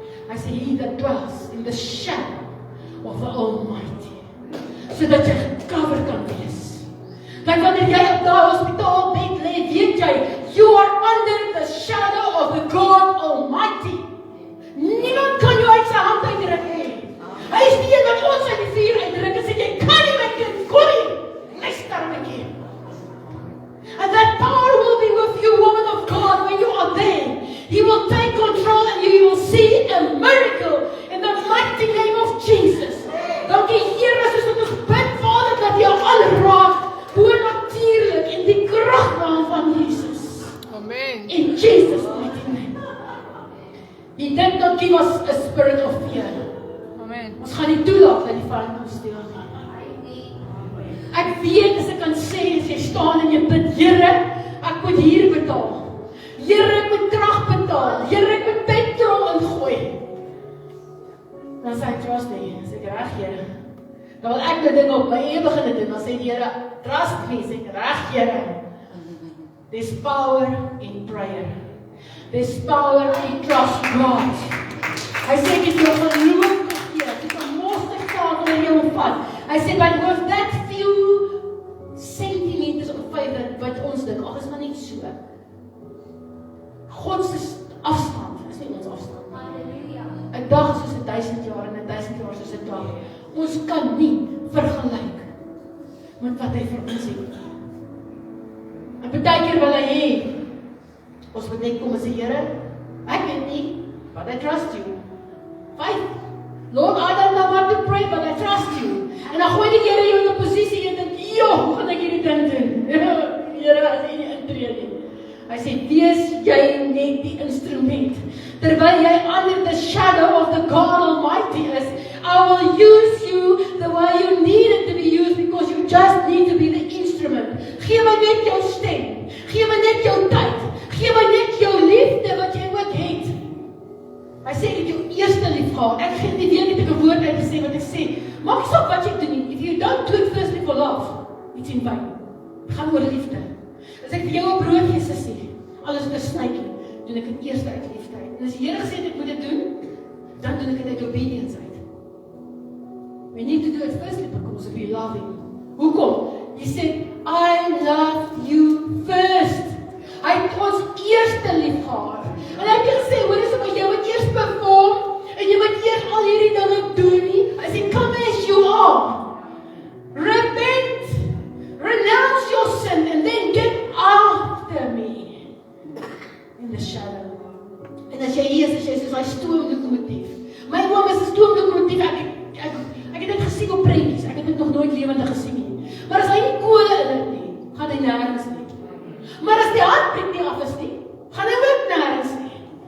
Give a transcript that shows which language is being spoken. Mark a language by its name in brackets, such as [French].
[Afrikaans] Hy sê, [English] He that dwells in the shadow of the Almighty, [Afrikaans] sodat jy gecover kan wees. Dat wanneer jy op daai hospitaalbed lê, weet jy, [English] you are under the shadow of the God Almighty. [Afrikaans] Niemand kan jou uit sy hand uitdruk nie. Hy is die een wat ons uit die vuur uitdruk en sê, jy kan nie my kind, kom nie. Luister my kind. [English] And that power will be with you, woman of God, when you are there. He will take control and you will see a miracle in the mighty name of Jesus. [Afrikaans] Dankie Here, soos wat ons bid, Vader, dat jy aanraak, bonatuurlik in die kragnaam van Jesus. Amen. [English] In Jesus' mighty name. He did not give us a spirit of fear. Amen. [Afrikaans] Ons gaan nie toelaat dat die vyand ons steel nie. Ek weet as ek kan sê, as jy staan en jy bid, Here, ek moet hier betaal. Here, ek moet krag betaal. Here, ek moet petrol ingooi. Dan sê ek, [English] trust me, [Afrikaans] sê ek, reg Here. Dan wil ek die ding op my eie begin doen, dan sê die Here, [English] trust me, [Afrikaans] sê ek, reg Here. [English] There's power in prayer. There's power in trust God. [Afrikaans] Hy sê, ek het jou geloof gegee, ek het 'n mosterdsaad in jou vat. Hy sê, [English] but with that few centimeters of faith [Afrikaans] wat ons dink, ag, is maar net so. God se afstand is nie ons afstand. Halleluja. 'n dag is soos 1000 jaar en 1000 jaar soos 'n dag. Ons kan nie vergelyk met wat hy vir ons het. En baie keer wil hy hê, ons moet net kom en sê, Here, ek weet nie, [English] but I trust you. Faith. Lord, I don't know what to pray, but I trust you. [Afrikaans] En dan gooi die Here jou in 'n posisie en dink, hoe gaan ek hierdie ding doen? Here, as jy nie intree nie. Hy sê, wees jy net die instrument. Terwyl jy [English] under the shadow of the God Almighty is, I will use you the way you need it to be used, because you just need to be the instrument. [Afrikaans] Gee my net jou stem. Gee my net jou tyd. Gee my net jou liefde wat jy ook het. Hy sê, ek het jou eerste lief gehad. Ek gee die weer net 'n woord uit te sê wat ek sê. Maak nie saak wat jy doen nie. [English] If you don't do it firstly for love, it's in vain. [Afrikaans] Het gaan oor liefde. As ek vir jou 'n brood gee, sussie, alles wat 'n snytjie, doen ek dit eers uit liefde. En as die Here gesê het ek moet dit doen, dan doen ek dit uit [English] obedience [Afrikaans] uit. [English] We need to do it firstly because we love Him. [Afrikaans] Hoekom? [English] He said, I love you first. [Afrikaans] Hy het ons eerste lief gehad. En hy het gesê, hoor, is maar jy moet eers perform en jy moet eers al hierdie dinge doen nie. Hy sê, [English] come as you are. Repent. Renounce your sin and then get after me. In the shadow. [Afrikaans] En as jy hier is, as jy soos hy stoomlokomotief. My oom is 'n stoomlokomotief. Ek het dit gesien op prentjies. Ek het dit nog nooit lewendig gesien nie. Maar as hy nie kole in dit nie, gaan hy nergens nie. Maar as die handbriek nie af is nie, gaan hy ook nergens nie.